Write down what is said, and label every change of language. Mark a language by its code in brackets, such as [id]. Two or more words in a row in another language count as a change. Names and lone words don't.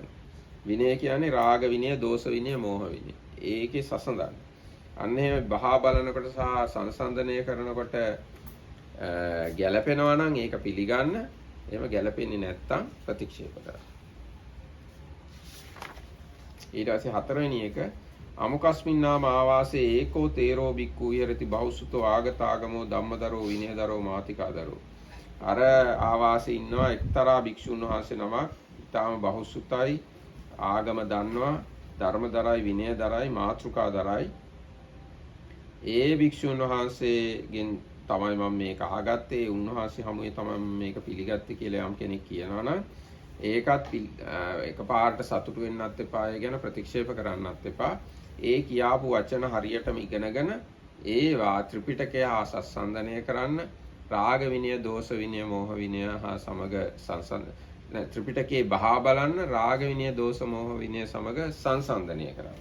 [si] විනය කියන්නේ රාග විනය, දෝෂ විනය, මෝහ විනය. ඒකේ සසඳන්න. අන්න එහෙම බහා බලනකොට සහ සංසන්දනය කරනකොට ගැළපෙනවා නම් ඒක පිළිගන්න. එහෙම ගැළපෙන්නේ නැත්නම් ප්‍රතික්ෂේප කරන්න. ඊට පස්සේ හතරවෙනි එක [pi] අමුකස්මින් නාම ආවාසේ ඒකෝ තේරෝ බික්කු විහෙරති බහුසුතෝ ආගතාගමෝ ධම්මදරෝ විනයදරෝ මාතිකාදරෝ. [si] අර ආවාසේ ඉන්නවා එක්තරා භික්ෂුන් වහන්සේ නමක්. ඊටාම බහුසුතයි, ආගම දන්නවා, ධර්මදරයි, විනයදරයි, මාතෘකාදරයි. ඒ භික්ෂුන් වහන්සේගෙන් තමයි මම මේක අහගත්තේ උන්වහන්සේ හමුවේ තමයි මම මේක පිළිගත්තේ කියලා යම් කෙනෙක් කියනවා නම් ඒකත් එකපාරට සතුටු වෙන්නත් එපා ඒ ගැන ප්‍රතික්ෂේප කරන්නත් එපා ඒ කියාපු වචන හරියටම ඉගෙනගෙන ඒවා ත්‍රිපිටකය හා සම්සන්දනය කරන්න රාග විනය දෝෂ විනය මෝහ විනය හා සමග ත්‍රිපිටකයේ බහා බලන්න රාග විනය දෝෂ මෝහ විනය සමග සංසන්දනය කරන්න.